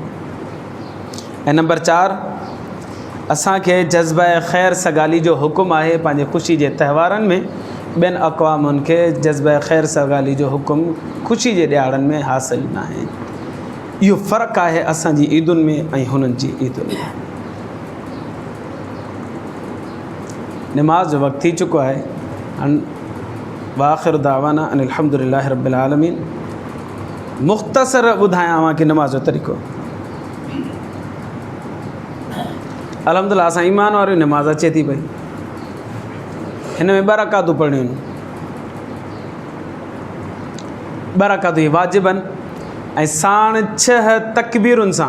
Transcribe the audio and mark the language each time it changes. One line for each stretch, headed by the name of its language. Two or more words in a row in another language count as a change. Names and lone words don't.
Sindhi: ऐं नंबर 4, असांखे जज़्बा ख़ैर सगाली जो हुकुम आहे पंहिंजे ख़ुशी जे त्योहारनि में। ॿियनि अक़वामनि खे जज़्बा ख़ैर सगाली जो हुकुम ख़ुशी जे ॾिहाड़नि में हासिल न आहे। इहो फ़र्क़ु आहे असांजी ईदुनि में ऐं हुननि जी ईदुनि में। नमाज़ जो वक़्तु थी चुको आहे।
Arabic: وآخر دعوانا أن الحمد لله رب العالمين.
Sindhi: मुख़्तसर ॿुधायांव की नमाज़ जो तरीक़ो। अल्हम्दुलिल्लाह असां ईमान वारी नमाज़ अचे थी पई, हिन में 2 रकातूं पढ़णियूं आहिनि। 2 रकातूं इहे वाजिब आहिनि ऐं साण 6 तकबीरुनि सां।